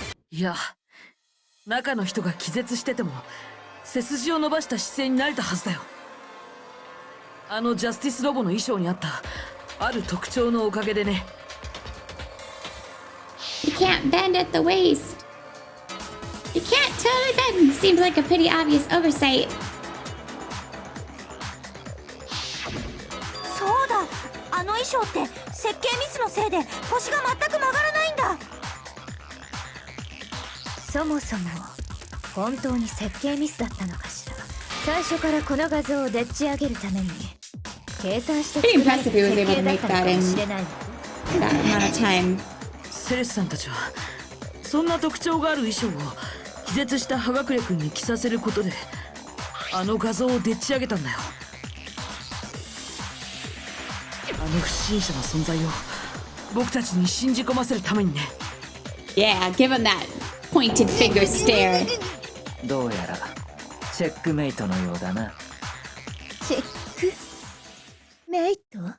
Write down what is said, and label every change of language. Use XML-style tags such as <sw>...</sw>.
<ja>いや、中の人が気絶してても背筋を伸ばした姿勢になれたはずだよ。あのジャスティスロボの衣装にあったある特徴のおかげでね。</ja> <en>You can't bend at the waist. You can't totally bend. Seems like a pretty obvious oversight.</en> <ja>そうだ、あの衣装って設計ミスのせいで腰が全く曲がらないんだ。そもそも本当に設計ミスだったのかしら。最初からこの画像をでっち上げるために計算して作られた設計だったのかもしれない。</ja> <en>That amount of time.</en> <ja>セレスさんたちはそんな特徴がある衣装を気絶した葉隠君に着させることであの画像をでっち上げたんだよ。あの不審者の存在を僕たちに信じ込ませるためにね。</ja> <en>Yeah, give him that pointed finger stare.</en> <ja>どうやらチェックメイトのようだな。チェックメイト</ja>